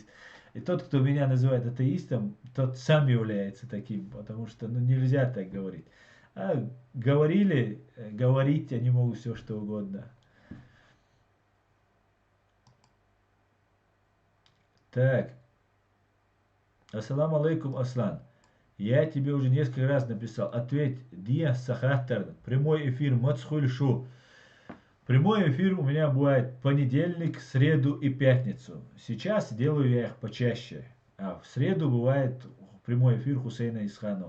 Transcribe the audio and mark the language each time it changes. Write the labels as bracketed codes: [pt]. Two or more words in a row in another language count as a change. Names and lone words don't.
[ru] И тот, кто меня называет атеистом, тот сам является таким, потому что нельзя так говорить. А говорить они могут все, что угодно. Так. [ar] السلام عليكم, Аслан. [ru] Я тебе уже несколько раз написал. Ответь, Дия Сахаттар. Прямой эфир Мацхульшу. Прямой эфир у меня бывает понедельник, среду и пятницу. Сейчас делаю я их почаще. А в среду бывает прямой эфир Хусейна Исханова.